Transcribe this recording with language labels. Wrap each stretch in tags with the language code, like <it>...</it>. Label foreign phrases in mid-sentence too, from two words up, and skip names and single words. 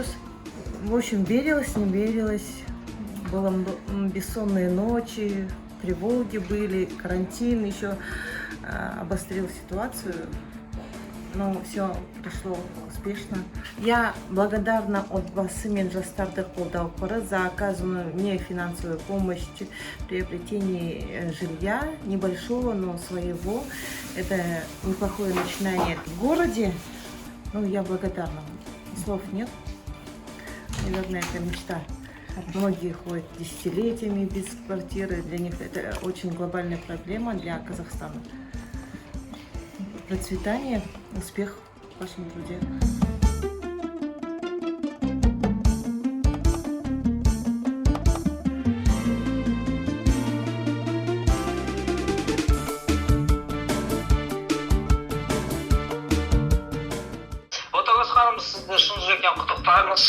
<ru>В общем, верилась, не верилась. Было бессонные ночи, тревоги были, карантин еще обострил ситуацию. Но все прошло успешно. Я благодарна от Басымен жастарды қолдау қоры за оказанную мне финансовую помощь в приобретении жилья, небольшого, но своего. Это неплохое начинание в городе. Ну, я благодарна. Слов нет. Наверное, это мечта. Многие ходят десятилетиями без квартиры. Для них это очень глобальная проблема для Казахстана. Процветание, успех в вашем труде.</ru> <kk>Батагос ханым, сізді шын жүректен құттықтаймыз.</kk>